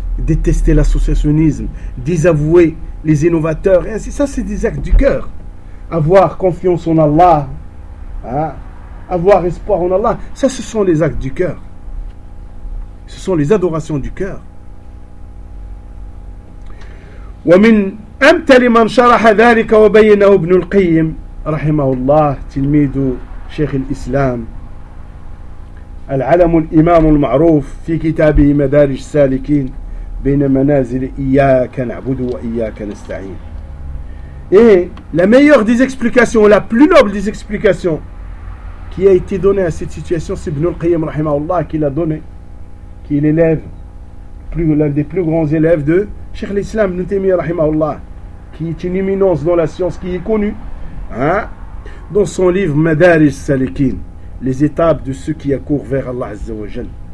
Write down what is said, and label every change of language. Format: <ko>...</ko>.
<fr>Détester l'associationnisme, désavouer les innovateurs, et ainsi, ça c'est des actes du cœur. Avoir confiance en Allah, hein? Avoir espoir en Allah, ça ce sont les actes du cœur. Ce sont les adorations du cœur.</fr> <ar>Wa min amtali man sharaha dhalika wa bayyanahu Ibn al-Qayyim rahimahullah tilmidu شيخ الإسلام العلم الإمام المعروف في كتابه مدارج السالكين بين منازل إياك نعبد وإياك نستعين.</ar> <fr>Et la meilleure des explications, la plus noble des explications qui a été donnée à cette situation, c'est Ibn al-Qayyim rahimahullah qui l'a donné, qui est l'élève, l'un des plus grands élèves de Cheikh l'Islam Ibn Taymiyyah rahimahullah, qui est une éminence dans la science, qui est connue, hein, dans son livre Madaris Salikin, les étapes de ceux qui accourent vers Allah Azza wa Jal.</fr>